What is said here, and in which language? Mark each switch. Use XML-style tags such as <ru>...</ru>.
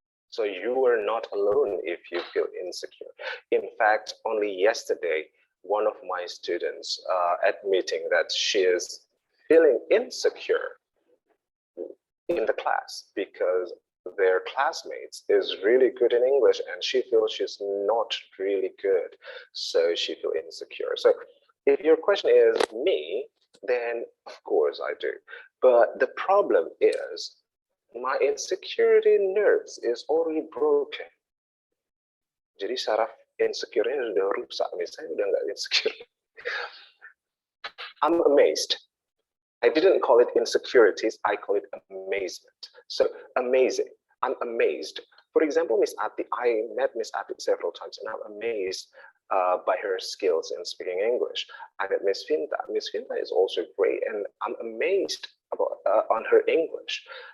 <en>So you are not alone if you feel insecure. In fact, only yesterday, one of my students admitting that she is feeling insecure in the class because their classmates is really good in English and she feels she's not really good. So she feels insecure. So if your question is me, then of course I do. But the problem is my insecurity nerves is already broken.</en> <id>Jadi saraf insecure-nya sudah rusak, misalnya udah nggak insecure.</id> <en>I'm amazed. I didn't call it insecurities, I call it amazement. So amazing, I'm amazed. For example, Miss Ati, I met Miss Ati several times and I'm amazed by her skills in speaking English. I met Miss Finta. Miss Finta is also great and I'm amazed about on her English.</en>